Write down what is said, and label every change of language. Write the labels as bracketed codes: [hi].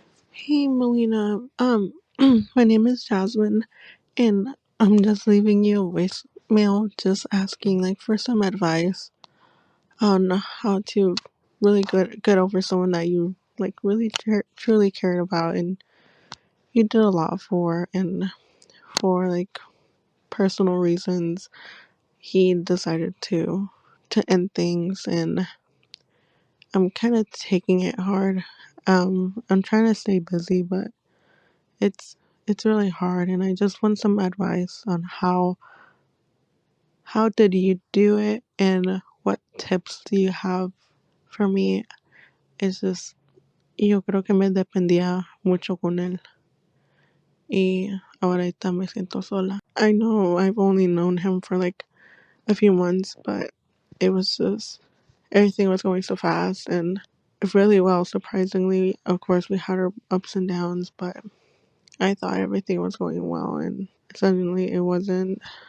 [en] Hey Melina, my name is Jasmine, and I'm just leaving you a voicemail just asking like for some advice on how to really get over someone that you like really truly cared about and you did a lot for, and for like personal reasons he decided to end things, and I'm kind of taking it hard. I'm trying to stay busy, but it's it's really hard, and I just want some advice on how did you do it, and what tips do you have for me. It's just [es] yo creo que me dependía mucho con él, y ahorita me siento sola. [en] I know I've only known him for like a few months, but it was just everything was going so fast and really well, surprisingly. Of course we had our ups and downs, but I thought everything was going well, and suddenly it wasn't.